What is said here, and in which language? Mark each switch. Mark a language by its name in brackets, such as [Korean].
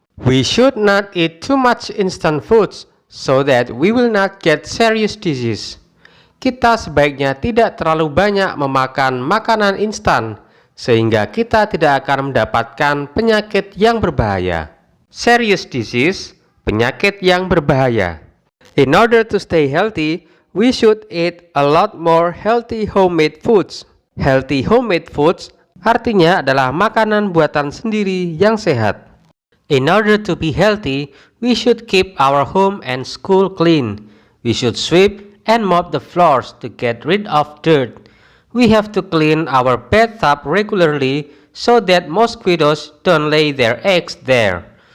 [English] We should not eat too much instant foods so that we will not get serious disease. [Indonesian] Kita sebaiknya tidak terlalu banyak memakan makanan instan sehingga kita tidak akan mendapatkan penyakit yang berbahaya. [English] Serious disease, [Indonesian] penyakit yang berbahaya. [English] In order to stay healthy, we should eat a lot more healthy homemade foods. Healthy homemade foods [Indonesian] artinya adalah makanan buatan sendiri yang sehat. [English] In order to be healthy, we should keep our home and school clean. We should sweep and mop the floors to get rid of dirt. We have to clean our bathtub regularly so that mosquitoes don't lay their eggs there.